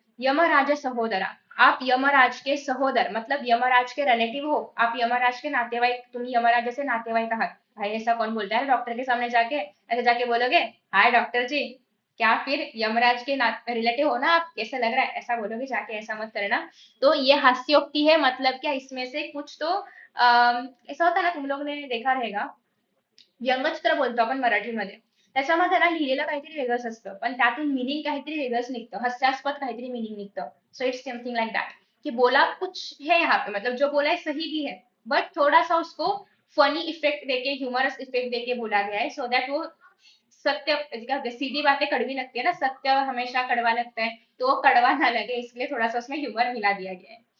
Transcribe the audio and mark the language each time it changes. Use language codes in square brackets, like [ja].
[hi] यमराज सहोदरा, आप यमराज के सहोदर मतलब यमराज के रिलेटिव हो, आप यमराज के नातेवाईक, [mr] तुम यमराज से नातेवाईक आहात। [hi] भाई ऐसा कौन बोलता है डॉक्टर के सामने जाके, ऐसे जाके बोलोगे हाय डॉक्टर जी, क्या फिर यमराज के रिलेटिव हो ना आप, कैसा लग रहा है, ऐसा बोलोगे जाके, ऐसा मत करना। तो ये हास्योक्ति है, मतलब क्या इसमें से कुछ तो ऐसा होता है ना, तुम लोग ने देखा रहेगा, [mr] व्यंगचित्र बोलतो आपण मराठीमध्ये, त्याच्यामध्ये ना लिहिलेलं काहीतरी वेगळंच असतं पण त्यातून मिनिंग काहीतरी वेगळंच निघतं, हास्यास्पद काहीतरी मिनिंग निघतं। [en] so it's something like that, [hi] कि बोला कुछ है यहाँ पे, मतलब जो बोला है सही भी है बट थोड़ा सा उसको फनी इफेक्ट देके, ह्यूमरस इफेक्ट देके बोला गया है, सो दैट वो सत्य, क्या सीधी बातें कड़वी लगती है ना, सत्य हमेशा कड़वा लगता है, तो वो कड़वा ना लगे इसलिए थोड़ा सा उसमें ह्यूमर मिला दिया गया है।